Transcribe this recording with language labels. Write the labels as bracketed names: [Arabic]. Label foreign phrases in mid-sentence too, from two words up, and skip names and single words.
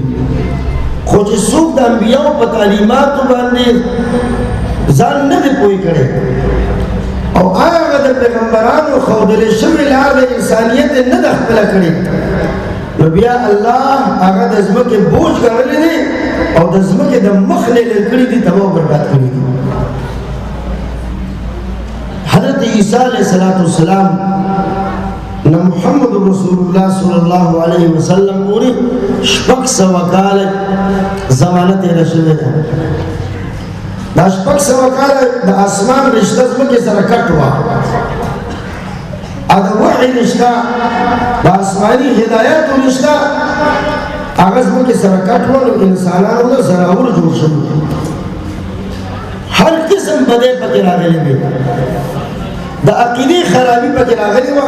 [Pashto] خو چې څوک د انبیاو په تعلیماتو باندې ځان نه دی پوه کړی او هغه د پیغمبرانو ښودلې شوې لار د انسانیت یې نه ده خپله کړې، نو بیا الله هغه د ځمکې بوج ګڼلی دی او د ځمکې د مخ نه لرې کړي دي، تباه او برباد کړي دي. حضرت عیسی [Arabic] علیہ السلام [Pashto] نہ محمد رسول اللہ [Arabic] صلی اللہ علیہ وسلم [Pashto] پوری 600 کال زمانه تیر شوی ده. دا 600 کال د اسمان رشته ځمکې سره کټ وه، او د وحي رشته د آسماني هدایاتو رشته هغه ځمکې سره کټ وه، نو انسانانو نه زناور جوړ شوي، هر قسم بدۍ پکې راغلی وي، د عقیدې خرابي پکې راغلی وه.